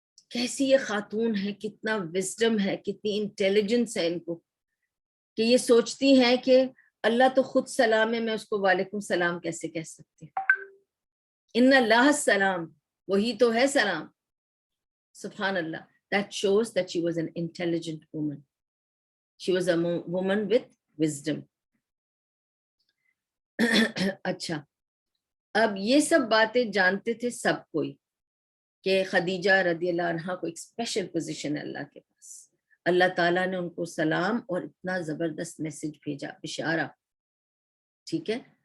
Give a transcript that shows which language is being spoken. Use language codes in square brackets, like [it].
[ur] کیسی یہ خاتون ہے، کتنا وزڈم ہے، کتنی انٹیلیجنس ہے ان کو کہ یہ سوچتی ہیں کہ اللہ تو خود سلام ہے، میں اس کو وعلیکم السلام کیسے کہہ سکتی ہوں. [ar] ان اللہ السلام [ur] وہی تو ہے سلام. سبحان اللہ. [en] That shows that she was an intelligent woman. She was a woman with wisdom. [ur] اچھا، اب یہ سب باتیں جانتے تھے سب کوئی کہ خدیجہ رضی اللہ عنہا کو ایک اسپیشل پوزیشن ہے اللہ کے پاس. اللہ تعالیٰ نے ان کو سلام اور اتنا زبردست میسج بھیجا، بشارہ، ٹھیک ہے.